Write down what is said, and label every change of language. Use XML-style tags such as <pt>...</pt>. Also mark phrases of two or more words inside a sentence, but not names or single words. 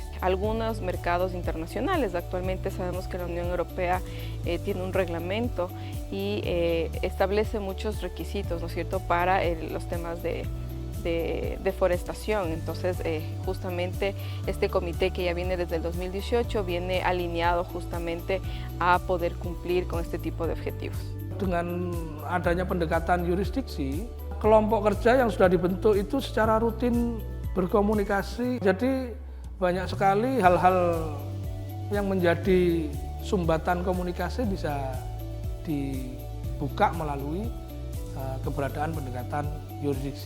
<es>Algunos mercados internacionales, actualmente sabemos que la Unión Europea tiene un reglamento y establece muchos requisitos, ¿no es cierto?, para los temas de deforestación. Entonces, justamente este comité que ya viene desde el 2018 viene alineado justamente a poder cumplir con este tipo de objetivos.</es> <id>Dengan adanya pendekatan yurisdiksi, kelompok kerja yang sudah dibentuk itu secara rutin berkomunikasi. Jadi banyak sekali hal-hal yang menjadi sumbatan komunikasi bisa dibuka melalui keberadaan pendekatan yurisdiksi.</id>